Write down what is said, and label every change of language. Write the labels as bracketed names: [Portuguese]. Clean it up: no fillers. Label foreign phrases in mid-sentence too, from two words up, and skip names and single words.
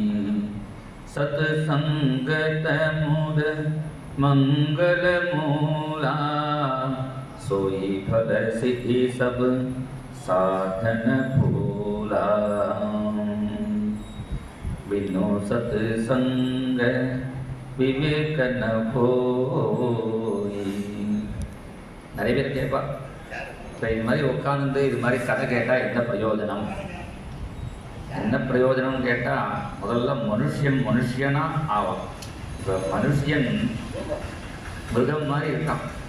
[Awadhi] सत्संगत मूल मंगल मूला सोई फल सिद्धि सब साधन फूला बिनु सत्संग विवेक न होई. [Tamil] நிறைய பேர் கேட்பா, இப்போ இது மாதிரி உட்காந்து இது மாதிரி கதை கேட்டால் என்ன பிரயோஜனம், என்ன பிரயோஜனம்னு கேட்டால் முதல்ல மனுஷனா ஆவான். இப்போ மனுஷன் மிருகம் மாதிரி இருக்கான்.